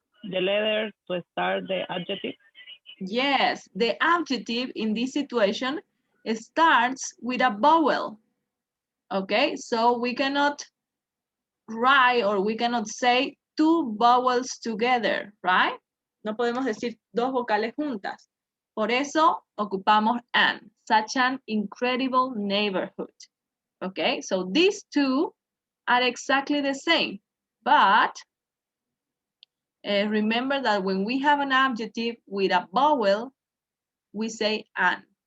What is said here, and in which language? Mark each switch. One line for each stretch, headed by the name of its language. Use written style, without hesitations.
English: The letter to start the adjective. Yes, the adjective in this situation starts with a vowel. Okay, so we cannot write or we cannot say two vowels together, right?
Spanish: No podemos decir dos vocales juntas. Por eso ocupamos an.
English: Such an incredible neighborhood. Okay, so these two are exactly the same. But remember that when we have an adjective with a vowel, we say an.